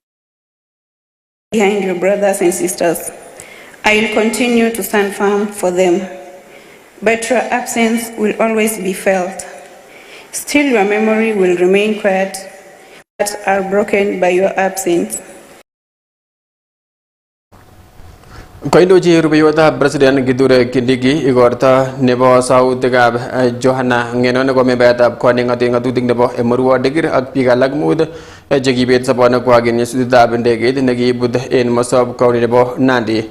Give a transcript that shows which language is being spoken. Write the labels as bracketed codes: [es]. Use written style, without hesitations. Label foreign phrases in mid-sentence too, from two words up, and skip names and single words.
[en] Behind your brothers and sisters, I will continue to stand firm for them, but your absence will always be felt. Still, your memory will remain quiet, but are broken by your absence. [kln] Koindochi rubeiwotab President Kithure Kindiki igorta nebo sautikab Johanna Ngeno nebo membayatab koning'ate ng'atutik nebo Emurua Dikir ak biik alak mut chekibet sobonwekwak en nyasutietab ndegeit nekiibut en Mosop County nebo Nandi.